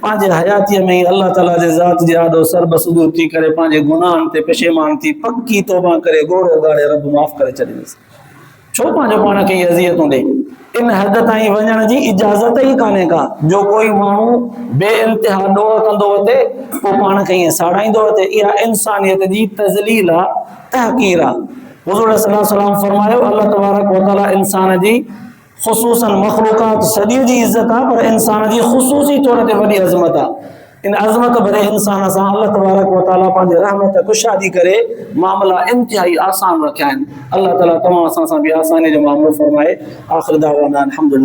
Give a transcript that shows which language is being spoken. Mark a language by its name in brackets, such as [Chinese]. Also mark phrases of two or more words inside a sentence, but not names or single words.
[Sindhi] पंहिंजे हयातीअ में ई अल्लाह ताला जे ज़ात जे आॾो सरबसदूर थी करे पंहिंजे गुनाहनि ते पेशेमान थी पकी तौबा करे घोड़ो गाड़े रब माफ़ करे छॾींदुसि। छो पंहिंजो पाण खे अज़ियतूं ॾे? इन हद ताईं वञण जी इजाज़त ई कान्हे का। जो कोई माण्हू बे इंतिहा ॾोह कंदो वठे पोइ पाण खे ईअं साड़ाईंदो वठे, इहा इंसानियत जी तज़लील आहे, तहक़ीर आहे। हुज़ूर [Arabic] صلى الله عليه وسلم [Sindhi] फरमायो [Arabic] الله تبارك وتعالى [Sindhi] इंसान जी ख़ुसूसन मख़लूक़ात सॼी जी इज़त आहे, पर इंसान जी ख़ुसूसी तौर ते वॾी अज़मत आहे। इन अज़मत भरे इंसान सां [Arabic] الله تبارك وتعالى [Sindhi] पंहिंजे रहमत कुशादी करे मामला इंतिहाई आसान रखिया आहिनि। अल्लाह ताला तव्हां असां सां बि आसानी जो मामलो फरमाए। [Arabic] آخر دعوانا الحمد لله.